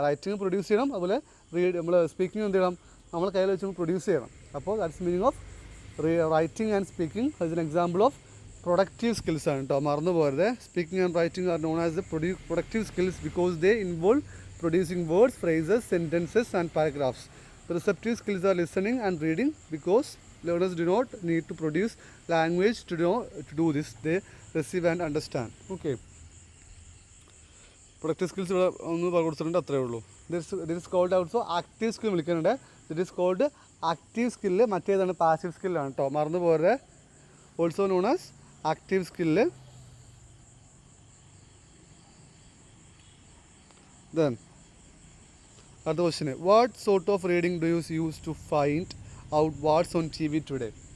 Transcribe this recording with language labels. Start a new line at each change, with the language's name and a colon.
Malayalam: Writing produce ചെയ്യണം, അതുപോലെ നമ്മൾ സ്പീക്കിംഗ് എന്ത് ചെയ്യണം? നമ്മൾ കയ്യിൽ വെച്ച് പ്രൊഡ്യൂസ് ചെയ്യണം. അപ്പോൾ
English: That's meaning of writing and speaking. As an example of productive skills
Malayalam: ആണ് കേട്ടോ, മറന്നു പോകരുത്.
English: Speaking and writing are known as the productive skills because they involve producing words, phrases, sentences and paragraphs. The receptive skills are listening and reading because learners do not need to produce language to do this. They receive and understand. Okay.
Malayalam: Productive skills ഒന്ന് കൊടുത്തിട്ടുണ്ട്, അത്രേ ഉള്ളൂ.
English: This is called also active skill
Malayalam: വിളിക്കുന്നുണ്ട്.
English: It is called active skill.
Malayalam: മറ്റേതാണ് passive സ്കില്ലാണ് കേട്ടോ, മറന്നു പോരെ.
English: Also known as active skill. Then
Malayalam: അടുത്ത question,
English: What sort of reading do use to find out what's on TV today?